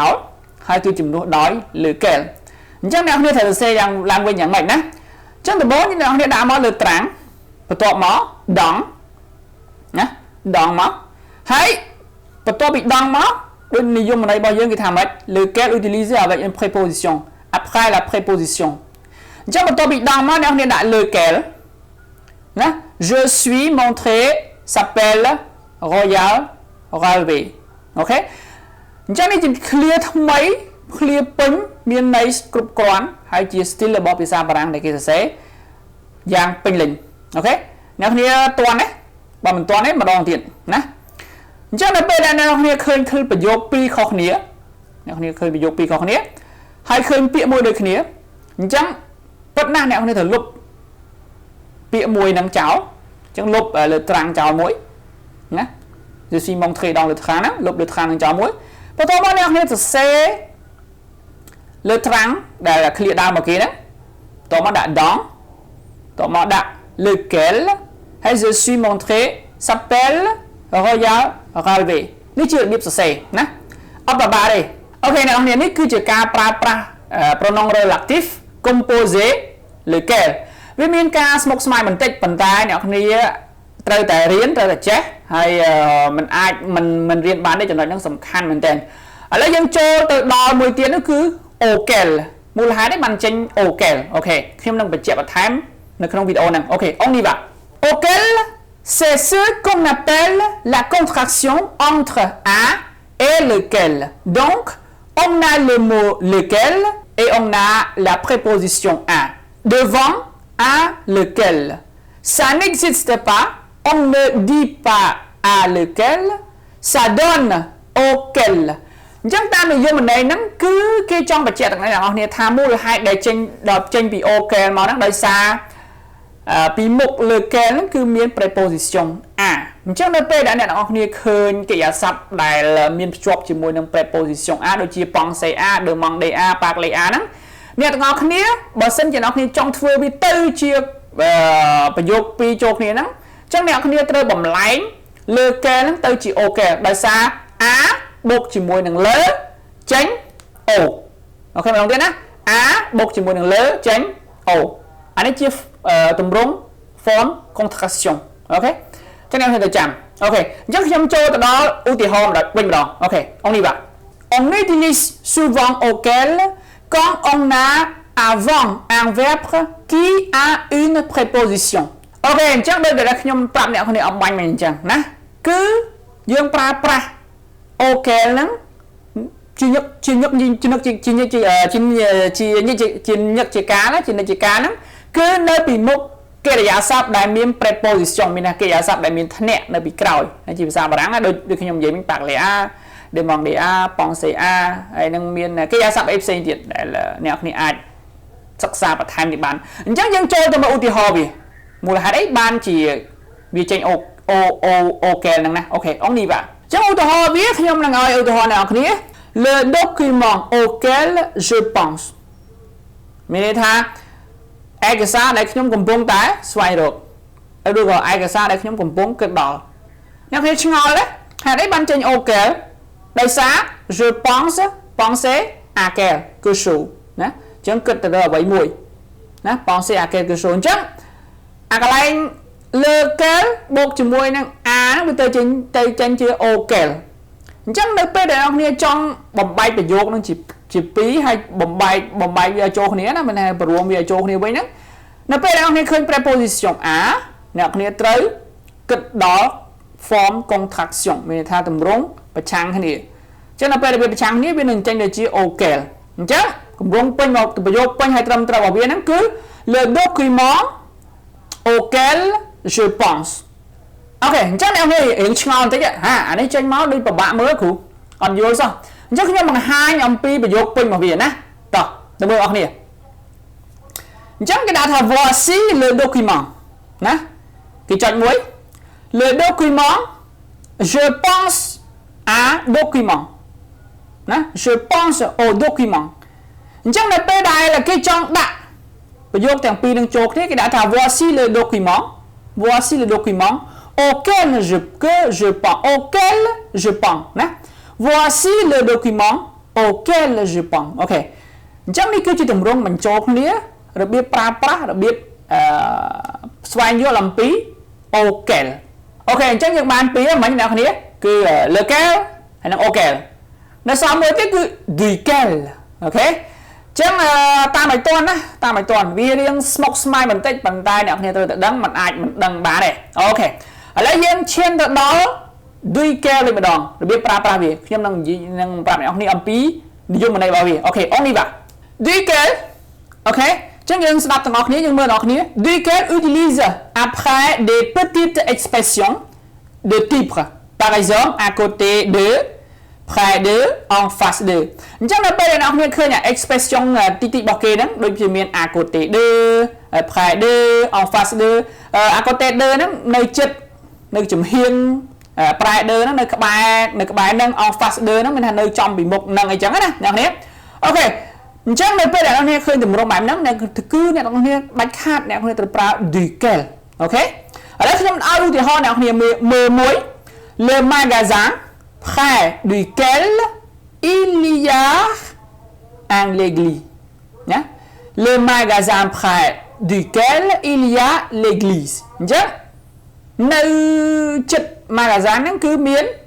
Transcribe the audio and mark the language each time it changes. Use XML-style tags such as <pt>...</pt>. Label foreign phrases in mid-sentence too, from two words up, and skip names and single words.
<km>លហើយគឺជំនួសដោយ lequel អញ្ចឹងអ្នកនរត្រូវសរសេរយ៉ាងឡើងវិញយ៉ាងម៉េចណាអញ្ចឹង ដំបូងអ្នកនរដាក់មកលើត្រាំងបន្ទាប់មកដងណាដងមកហើយបន្ទាប់ពីដងមកដូចនិយមន័យរបស់យើងគេថាម៉េច</km> <fr>lequel utilise avec une préposition après la préposition</fr> <km>អញ្ចឹងបន្ទាប់ពីដងមកអ្នកនរដាក់ lequel ណា</km> <fr>je suis montré s'appelle Royal Railway</fr> <km>អូខេអញ្ចឹងនេះជា clear ថ្មី clear ពេញមានន័យគ្រប់គ្រាន់ហើយជា style របស់ភាសាបារាំងដែលគេសរសេរយ៉ាងពេញលេញអូខេអ្នកគ្នាតន់ទេបើមិនតន់ទេម្ដងទៀតណាអញ្ចឹងដល់ពេលដែលអ្នកគ្នាឃើញប្រយោគពីរខុសគ្នាអ្នកគ្នាឃើញប្រយោគពីរខុសគ្នាហើយឃើញពាក្យមួយ ដូចគ្នាអញ្ចឹងពិតណាស់អ្នកគ្នាត្រូវលុបពាក្យមួយនឹងចោលអញ្ចឹងលុបលើត្រាំងចោលមួយណា</km> <fr>Je suis montré dans le train</fr> <km>ណាលុបលើត្រាំងនឹងចោលមួយបន្ទាប់មកអ្នកគ្នាសរសេរលើត្រាំងដែល clear ដើមមកគេ ហ្នឹងបន្ទាប់មកដាក់ដងបន្ទាប់មកដាក់ lequelហើយ</km> <fr>je suis montré s'appelle Royal Railway</fr> <km>នេះជារបៀបសរសេរណាអត់បបាទេអូខេអ្នកនរនេះគឺជាការប្រើ ប្រាស់</km> <fr>pronom relatif composé lequel</fr> <km>វាមានការស្មុគស្មាញបន្តិចប៉ុន្តែអ្នកនរត្រូវតែរៀនត្រូវតែចេះហើយมัน អាចមិនរៀនបានទេចំណុចហ្នឹងសំខាន់មែនទែនឥឡូវយើងចូលទៅដល់មួយទៀតនោះគឺ</km> <fr>auquel</fr> <km>មូលហេតុនេះបានចេញ</km> <fr>auquel</fr> <km>អូខេខ្ញុំនឹងបញ្ជាក់បន្ថែមនៅក្នុងវីដេអូហ្នឹងអូខេអងនេះបាទ</km> <fr>auquel c'est ce qu'on appelle la contraction entre un et lequel donc on a le mot lequel et on a la préposition un devant un lequel ça n'existe pas on ne dit pas à lequel ça donne auquel</fr> <km>អញ្ចឹងតាមនិយមន័យហ្នឹងគឺគេចង់បញ្ជាក់ទាំងអ្នកនរគ្នាថាមូលហេតុដែលចេញពី auquel មកហ្នឹងដោយសារពីមុខ lequel ហ្នឹងគឺមាន</km> <fr>preposition à</fr> <km>អញ្ចឹងនៅពេលដែលអ្នកនរគ្នាឃើញ កិរិយាសព្ទដែលមានភ្ជាប់ជាមួយនឹង</km> <fr>preposition à</fr> <km>ដូចជា</km> <fr>penser à demander à parler à</fr> <km>ហ្នឹងអ្នកទាំងអស់គ្នាបើសិនជាអ្នកគ្នាចង់ធ្វើវាទៅជាប្រយោគ ពីរចូលគ្នាហ្នឹងអញ្ចឹងអ្នកគ្នាត្រូវបំលែង lequel ហ្នឹងទៅជា auquel ដោយសារ à បូកជាមួយនឹង le ចេញ o អូខេម្ដងទៀតណា a បូកជាមួយនឹង le ចេញ o អានេះជាទម្រង់</km> <en>form contraction</en> <km>អូខេ ចឹងអ្នកទៅចាំអូខេអញ្ចឹងខ្ញុំចូលទៅដល់ឧទាហរណ៍វិញម្ដងអូខេ</km> <fr>on y va on utilise souvent auquel quand on a avant un verbe qui a une préposition</fr> <km>អូខេអញ្ចឹងដូចដែលខ្ញុំប្រាប់អ្នកគ្នាអំបញ្ញមិញអញ្ចឹងណាគឺយើងប្រើប្រាស់ auquel ហ្នឹងជាញឹកជាការណាជានិច្ច ជាការហ្នឹងគឺនៅពីមុខកិរិយាសព្ទដែលមាន preposition មានកិរិយាសព្ទដែលមានធ្នាក់នៅពីក្រោយជាភាសាបារាំងដូចខ្ញុំនិយាយមិញ</km> <fr>parler à demander à penser à</fr> <km>ហើយនឹងមានកិរិយាសព្ទអីផ្សេងទៀតដែលអ្នកគ្នាអាចសិក្សាបន្ថែមទៀតបានអញ្ចឹងយើងចូលទៅមើលឧទាហរណ៍វាមូលហេតុអីបានជាវាចេញ auquel ហ្នឹងណាអូខេ</km> <fr>on y va</fr> <km>អញ្ចឹងឧទាហរណ៍វា ខ្ញុំនឹងឲ្យឧទាហរណ៍អ្នកគ្នា</km> <fr>le document auquel je pense</fr> <km>មានន័យថាឯកសារដែលខ្ញុំកំពុงតែស្វែងរកឬក៏ឯកសារដែលខ្ញុំកំពុងគិតដល់អ្នកគ្នាឆ្ងល់ទេហេតុអីបានចេញ auquel ដោយសារ</km> <fr>je pense penser à quelque chose</fr> <km>ណាអញ្ចឹងគិតទៅអ្វីមួយណា</km> <fr>penser à quelque chose</fr> <km>អញ្ចឹងអាកន្លែង lequel បូកជាមួយនឹង a ហ្នឹងវាទៅចេញជា auquel អញ្ចឹងនៅពេលដែលអ្នកគ្នាចង់បំបែកប្រយោគនឹងជាពីរហើយបំបែកវាចូលគ្នាណាមិនថា បរួមវាចូលគ្នាវិញហ្នឹងនៅពេលដែលអ្នកគ្នាឃើញ preposition à អ្នកគ្នាត្រូវគិតដល់</km> <en>form contraction</en> <km>មានន័យថាទម្រង់ប្រឆាំងគ្នាអញ្ចឹងនៅពេលដែលវាប្រឆាំង គ្នាវានឹងចេញទៅជា auquel អញ្ចឹងទម្រង់ពេញមកប្រយោគពេញហើយត្រឹមត្រូវរបស់វាហ្នឹងគឺ</km> <fr>le document auquel je pense</fr> <km>អូខេអញ្ចឹងអ្នកនេះរៀងឆ្ងល់បន្តិចអានេះចេញមកដូចពិបាកមើលគ្រូអត់យល់សោះអញ្ចឹងខ្ញុំបង្ហាញអំពីប្រយោគពេញរបស់វាណាតោះទៅមើលអស់គ្នាអញ្ចឹងគេដាក់ថា</km> <fr>voici le document</fr> <km>ណាគេចុចមួយ</km> <fr>le document je pense à document</fr> <km>ណា</km> <fr>je pense au document</fr> <km>អញ្ចឹងនៅពេលដែលគេចង់ដាក់ប្រយោគទាំងពីរនឹងចូលគ្នាគេដាក់ថា</km> <fr>voici le document auquel je pense</fr> <km>ណា</km> <fr>voici le document auquel je pense</fr> <km>អូខេអញ្ចឹងនេះគឺជាទម្រង់បញ្ចូលគ្នារបៀបប្រើប្រាស់របៀបស្វែងយល់អំពី auquel អូខេអញ្ចឹងយើងបានពីរមិញអ្នកគ្នាគឺ lequel ហើយនិង auquel នៅសល់មួយទៀតគឺ duquel អូខេចឹងតាមឲ្យតន់ណាតាមឲ្យតន់វារៀងស្មុគស្មាញ បន្តិចប៉ុន្តែអ្នកគ្នាត្រូវតែដឹងមិនអាចមិនដឹងបានទេអូខេឥឡូវយើងឈានទៅដល់ duquel វិញម្ដងរបៀបប្រើប្រាស់វាខ្ញុំនឹងប្រាប់អ្នកគ្នាអំពីនិយមន័យរបស់វាអូខេ</km> <fr>on y va duquel</fr> <km>អូខេចឹងយើង ស្ដាប់ទាំងអស់គ្នាយើងមើលទាំងអស់គ្នា</km> <fr>duquel utilise après des petites expressions de type par exemple à côté de près de en face de</fr> <km>អញ្ចឹងនៅពេលដែលអ្នកគ្នាឃើញ</km> <fr>expression តិ</fr> <km>ចរបស់គេហ្នឹងដូចជាមាន</km> <fr>à côté de près de en face de à côté de</fr> <km>ហ្នឹងនៅចិត្តនៅចំហៀង près de ហ្នឹងនៅក្បែរហ្នឹង</km> <fr>en face de</fr> <km>ហ្នឹងមានថានៅចំពីមុខហ្នឹងអីចឹងណាអ្នកគ្នាអូ ខេអញ្ចឹងនៅពេលដែលអ្នកគ្នាឃើញទម្រង់បែបហ្នឹងគឺអ្នកគ្នាដាច់ខាតអ្នកគ្នាត្រូវប្រើ duquel អូខេឥឡូវខ្ញុំឲ្យឧទាហរណ៍អ្នកគ្នាមើលមួយ</km> <fr>le magasin près duquel il y a l'église</fr> <km>ណា</km> <fr>le magasin près duquel il y a l'église</fr> <km>អញ្ចឹងនៅចិត្ត magasin ហ្នឹងគឺមាន</km>